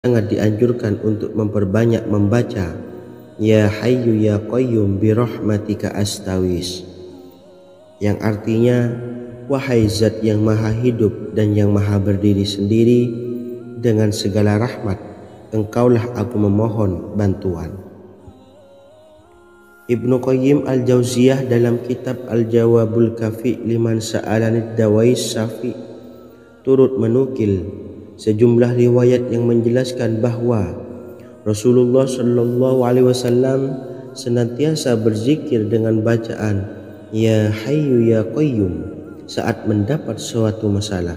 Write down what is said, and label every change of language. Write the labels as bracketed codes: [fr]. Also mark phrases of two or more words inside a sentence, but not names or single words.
[id] sangat dianjurkan untuk memperbanyak membaca [ar] يا حي يا قيوم برحمتك أستغيث, [id] yang artinya wahai zat yang maha hidup dan yang maha berdiri sendiri, dengan segala rahmat engkaulah aku memohon bantuan. Ibnu Qayyim al-Jauziyah dalam kitab Al-Jawabul Kafi liman sa'alanid dawais syafi turut menukil sejumlah riwayat yang menjelaskan bahwa Rasulullah [ar] صلى الله عليه وسلم [id] senantiasa berzikir dengan bacaan [ar] يا حي يا قيوم [id] saat mendapat suatu masalah.